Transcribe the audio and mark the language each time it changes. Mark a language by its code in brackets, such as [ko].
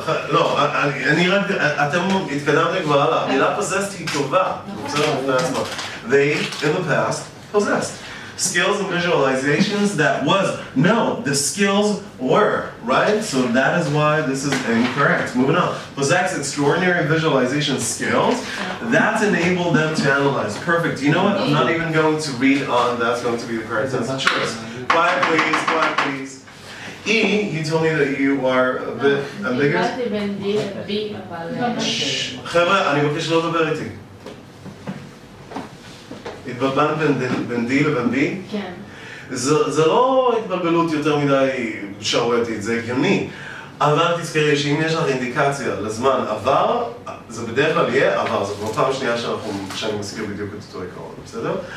[he] לא, אני רק, אתם התקדמתם כבר הלאה. המילה possessed היא טובה. בסדר, בפני עצמה. [en] They, in the past, possessed. Skills and visualizations that was. No, the skills were, right? So that is why this is incorrect. Moving on. Possess extraordinary visualization skills that enable them to analyze. Perfect. You know what? I'm not even going to read on. That's going to be the correct sense of choice. Quiet, please. Quiet, please. E, you told me that you are a bit ambiguous. [he] דיברתי בין D ל-B, אבל... חבר'ה, אני מבקש לא לדבר איתי. התבלבלת בין D לבין B? כן. זה לא התבלבלות יותר מדי שערורייתית, זה הגיוני. אבל תזכרי שאם יש לך אינדיקציה לזמן עבר, זה בדרך כלל יהיה עבר, זאת אומרת פעם שנייה שאני מזכיר בדיוק את אותו עיקרון, בסדר?